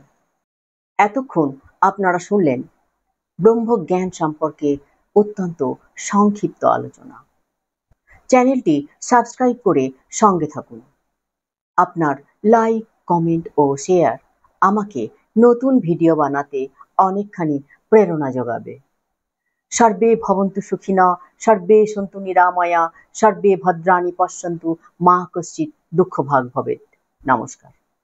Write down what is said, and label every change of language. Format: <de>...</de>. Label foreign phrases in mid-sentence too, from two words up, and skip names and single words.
<bn>এতক্ষণ আপনারা শুনলেন ব্রহ্মজ্ঞান সম্পর্কে অত্যন্ত সংক্ষিপ্ত আলোচনা। চ্যানেলটি সাবস্ক্রাইব করে সঙ্গে থাকুন। আপনার লাইক, কমেন্ট ও শেয়ার আমাকে নতুন ভিডিও বানাতে অনেকখানি প্রেরণা যোগাবে।</bn> <sa>সর্বে ভবন্তু সুখিনঃ, সর্বে সন্তু নিরাময়া, সর্বে ভদ্রাণি পশ্যন্তু, মা কশ্চিৎ দুঃখভাগ ভবেৎ।</sa> <bn>নমস্কার।</bn>